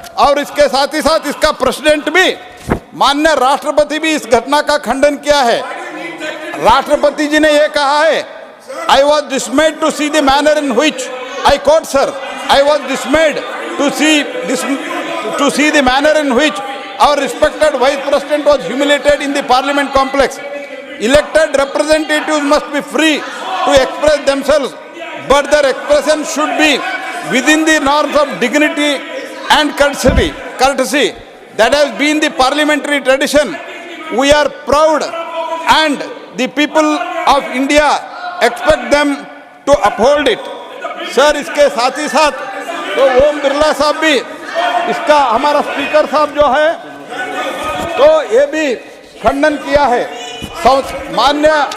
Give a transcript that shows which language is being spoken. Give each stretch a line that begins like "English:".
Hindi: और इसके साथ ही साथ इसका प्रेसिडेंट भी, माननीय राष्ट्रपति भी इस घटना का खंडन किया है। राष्ट्रपति जी ने ये कहा है,
English: I was dismayed to see the manner in which, I quote sir, I was dismayed to see the manner in which our respected Vice President was humiliated in the Parliament complex. Elected representatives must be free to express themselves, but their expression should be within the norms of dignity and courtesy. That has been the parliamentary tradition. We are proud and the people of India expect them to uphold it.
Hindi: Sir, इसके साथ ही साथ तो ओम बिरला साहब भी, इसका हमारा speaker साहब जो है, तो ये भी खंडन किया है। माननीय